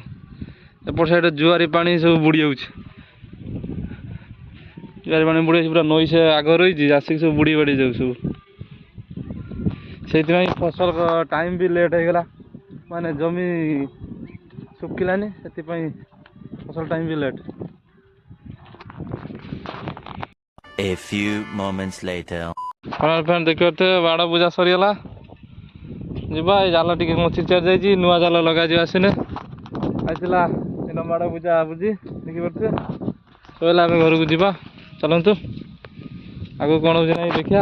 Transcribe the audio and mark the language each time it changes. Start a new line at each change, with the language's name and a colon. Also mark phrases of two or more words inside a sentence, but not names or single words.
Odia: ଏପଟ ସାଇଡ୍ ଜୁଆରି ପାଣି ସବୁ ବୁଡ଼ି ଯାଉଛି। ଜୁଆରି ପାଣି ବୁଡ଼ି ଯାଉଛି, ପୁରା ନଈ ସେ ଆଗ ରହିଛି, ଆସିକି ସବୁ ବୁଡ଼ି ବାଡ଼ି ଯାଉଛି ସବୁ। ସେଇଥିପାଇଁ ଫସଲ ଟାଇମ୍ ବି ଲେଟ୍ ହେଇଗଲା, ମାନେ ଜମି ଶୁଖିଲାନି, ସେଥିପାଇଁ ଫସଲ ଟାଇମ୍ ବି ଲେଟ୍।
English: A few moments later.
Odia: ଦେଖିପାରୁଥିବେ ବାଡ଼ ବୁଝା ସରିଗଲା। ଯିବା, ଏଇ ଜାଲ ଟିକେ ମୋ ଚିଚାରି ଯାଇଛି, ନୂଆ ଜାଲ ଲଗାଯିବ। ଆସିନେ ଆସିଥିଲା ଦିନ ବାଡ଼ ବୁଝା ବୁଝି। ଦେଖିପାରୁଥିବେ ସରିଲା, ଆମେ ଘରକୁ ଯିବା। ଚାଲନ୍ତୁ, ଆଗକୁ କ'ଣ ହେଉଛି ନାହିଁ ଦେଖିବା।